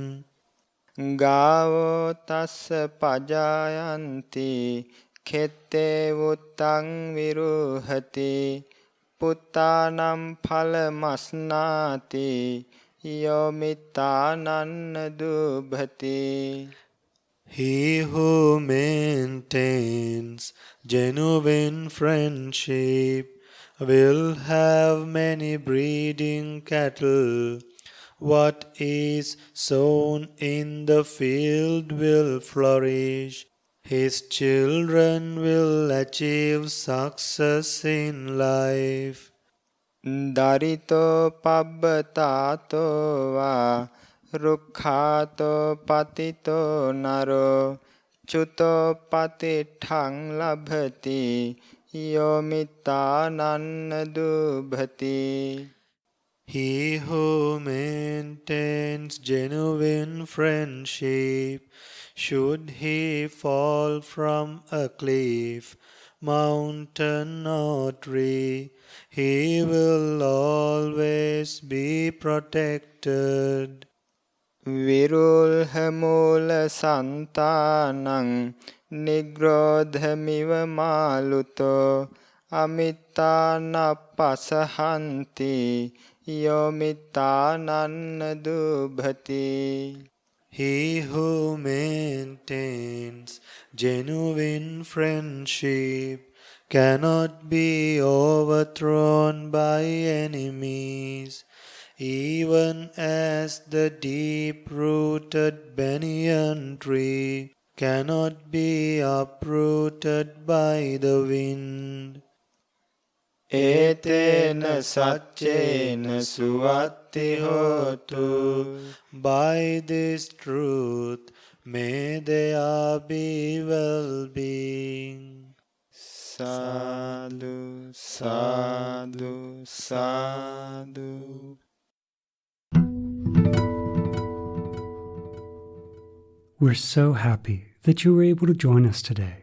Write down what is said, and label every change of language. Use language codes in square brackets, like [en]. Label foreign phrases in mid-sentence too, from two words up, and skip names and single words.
[pi] ගාවෝ තස්ස පජායන්ති කෙත්තේ වුත්තං විරුහති පුත්තානම් ඵලමස්නාති යෝ මිත්තානන්න දුභති. [en] He who maintains genuine friendship will have many breeding cattle. What is sown in the field will flourish. His children will achieve success in life. [pi] දරිතෝ පබ්බතාතෝ වා රුක්ඛාතෝ පතිතෝ නරෝ චුතෝ පතිට්ඨං ලභති යෝ මිත්තානන්න දුභති. [en] He who maintains genuine friendship, should he fall from a cliff, mountain or tree, he will always be protected. [pi] විරුල්හ මූල සන්තානං නිග්‍රෝධමිව මාලුතෝ අමිත්තානප්පසහන්ති යෝ මිත්තානන්න දුභති. [en] He who maintains genuine friendship cannot be overthrown by enemies, even as the deep-rooted banyan tree cannot be uprooted by the wind. [pi] Etena saccena suvatti hotu. [en] By this truth may there be well-being. [pi] Sadhu, sadhu, sadhu. [en] We're so happy that you were able to join us today.